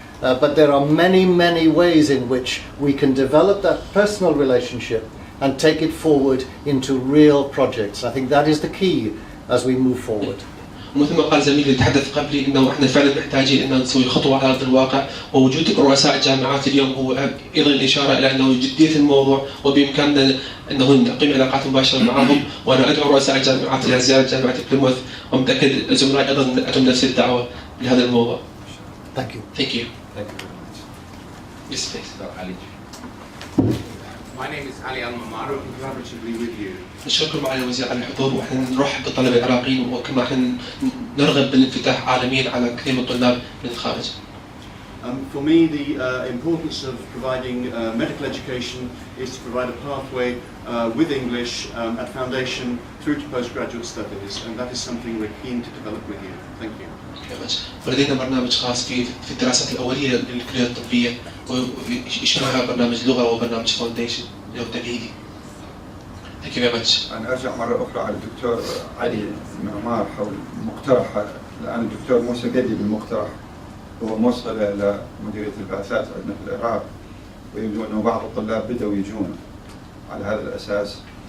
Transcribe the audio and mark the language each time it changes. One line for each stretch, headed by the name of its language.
English: But there are many, many ways in which we can develop that personal relationship and take it forward into real projects. I think that is the key as we move forward.
Arabic: ومثل ما قال زميلي اللي تحدث قبلي انه احنا فعلا محتاجين ان نسوي خطوه على ارض الواقع، ووجود رؤساء الجامعات اليوم هو ايضا اشاره الى انه جديه الموضوع وبامكاننا انه نقيم علاقات مباشره معهم. وانا ادعو رؤساء الجامعات الى زياره جامعه بليموث، ومتاكد الزملاء ايضا لهم نفس الدعوه لهذا الموضوع.
English: Thank you. Thank you. Thank you very much. Yes, please. Ali. My name is Ali Al-Mamar, and collaboratively with you.
Arabic: نشكر معالي الوزير على الحضور، واحنا نرحب بالطلبه العراقيين، وكما احنا نرغب بالانفتاح عالميا على كثير من الطلاب من الخارج.
English: For me, the importance of providing medical education is to provide a pathway with English at foundation through to postgraduate studies, and that is something we're keen to develop with you. Thank you.
Arabic: ولدينا برنامج خاص في الدراسات الأولية للكليات الطبية، ويشملها برنامج لغة وبرنامج فاونديشن اللي هو تمهيدي.
English: Thank you very much.
Arabic: أنا أرجع مرة أخرى على الدكتور علي معمار حول مقترح، الآن الدكتور موسى قدي بالمقترح هو موصل إلى مديرية البعثات عندنا في العراق، ويبدو أنه بعض الطلاب بدأوا يجون على هذا الأساس.